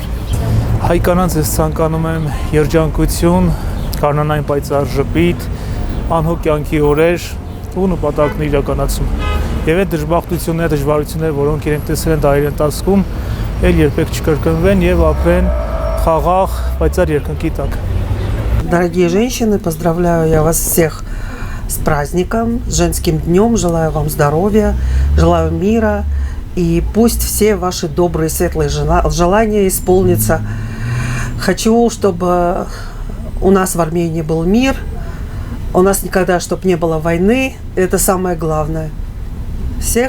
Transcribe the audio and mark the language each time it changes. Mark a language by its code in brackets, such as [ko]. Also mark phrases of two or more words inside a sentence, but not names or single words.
[hy] Հայ կանանց ես ցանկանում եմ երջանկություն, կանանային պայծառ ժպիտ, անհոգ կյանքի օրեր ու նպատակներ իրականացում։ Եվ այդ դժբախտությունները, դժվարությունները, որոնք իրենք տեսել են դարերի ընթացքում, էլ երբեք չկրկնվեն եւ ապրեն խաղաղ, պայծառ երկնքի տակ։ [ru] Дорогие женщины, поздравляю я вас всех с праздником, с женским днем, желаю вам здоровья, желаю мира, и пусть все ваши добрые, светлые желания исполнятся. Хочу, чтобы у нас в Армении был мир, у нас никогда, чтобы не было войны, это самое главное.